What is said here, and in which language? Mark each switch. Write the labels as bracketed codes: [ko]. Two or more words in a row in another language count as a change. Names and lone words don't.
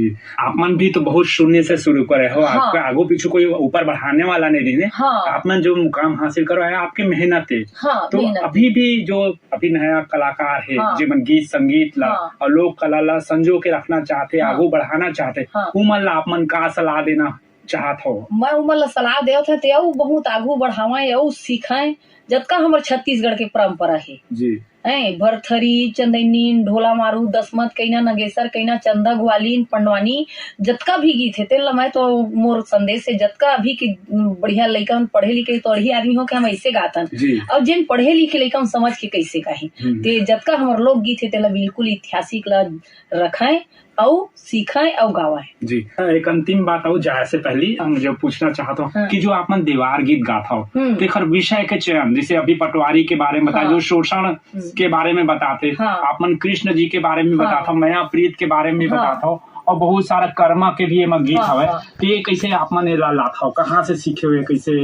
[hne] आप मन भी तो बहुत शून्य से शुरू करे हो, आपका आगो पीछे कोई ऊपर बढ़ाने वाला नहीं रही। आप मन जो मुकाम हासिल करो है आपकी मेहनत है। तो अभी भी जो अभी नया कलाकार है जिमन गीत संगीत ला और लोक कला ला संजो के रखना चाहते, आगो बढ़ाना चाहते, वो मन ला आप मन का सलाह देना चाहत हो? मैं उमन ला सलाह देवत थे बहुत आगू बढ़ावा सीखाए, जबका हमारे छत्तीसगढ़ के परंपरा है जी। भरथरी, चंदैनी, ढोला मारू, दसमत, कईना नगेसर, कईना चंदा, ग्वालीन, पंडवानी, जतका भी गीत है तेल मैं तो मोर संदेश है जतका अभी की बढ़िया लइका पढ़े लिखे तो अढ़ी आदमी हो के हम ऐसे गातन, अब जिन पढ़े लिखे लइका समझ के कैसे गाही ते जतका हमार लोक गीत है तेला बिल्कुल ऐतिहासिक ला रखाए और सीखाए और गावाए जी। एक अंतिम बात हो जाए से पहले हम जो पूछना चाहता हूँ कि जो आप मन देवार गीत गाता हो तो विषय के चयन जैसे अभी पटवारी के बारे में बताए, जो शोषण के बारे में बताते, आप मन कृष्ण जी के बारे में बताता, माया प्रीत के बारे में बताता हो और बहुत सारा कर्मा के भी एमा गीत हवे, तो ये कैसे आप मन लाता हो, कहाँ से सीखे हुए कैसे?